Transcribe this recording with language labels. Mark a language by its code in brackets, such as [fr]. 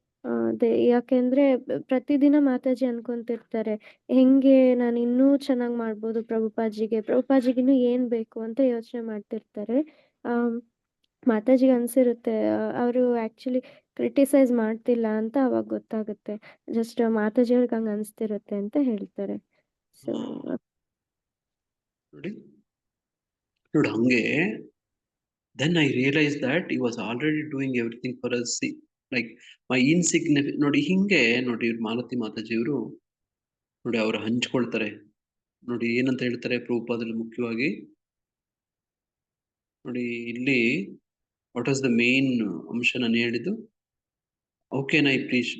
[kn] ಅದೇ ಯಾಕೆಂದ್ರೆ ಪ್ರತಿದಿನ ಮಾತಾಜಿ ಅನ್ಕೊಂತಿರ್ತಾರೆ, ಹೆಂಗೆ ನಾನು ಇನ್ನೂ ಚೆನ್ನಾಗ್ ಮಾಡ್ಬೋದು ಪ್ರಭುಪಾಜಿಗೆ ಇನ್ನೂ ಏನ್ ಬೇಕು ಅಂತ ಯೋಚನೆ ಮಾಡ್ತಿರ್ತಾರೆ. ಮಾತಾಜಿಗೆ ಅನ್ಸಿರುತ್ತೆ ಅವರು ಆಕ್ಚುಲಿ ಕ್ರಿಟಿಸೈಸ್ ಮಾಡ್ತಿಲ್ಲ ಅಂತ ಅವಾಗ ಗೊತ್ತಾಗುತ್ತೆ. ಜಸ್ಟ್ ಮಾತಾಜಿ ಅವ್ರಿಗೆ ಹಂಗ ಅನ್ಸ್ತಿರುತ್ತೆ ಅಂತ ಹೇಳ್ತಾರೆ. ಸೊ ನೋಡಿ ಹಂಗೆ [en] then I realized that he was already doing everything for us. Like my insignificant, [kn] ನೋಡಿ ಹಿಂಗೆ ನೋಡಿ ಮಾಲತಿ ಮಾತಾಜಿಯವರು ನೋಡಿ ಅವ್ರು ಹಂಚ್ಕೊಳ್ತಾರೆ. ನೋಡಿ ಏನಂತ ಹೇಳ್ತಾರೆ ಪ್ರಭುಪಾದಲ್ಲಿ ಮುಖ್ಯವಾಗಿ ನೋಡಿ ಇಲ್ಲಿ [en] what was the main [kn] ಅಂಶ ನಾನು ಹೇಳಿದ್ದು, ಓಕೆ ನೈ ಪ್ಲೀಸ್.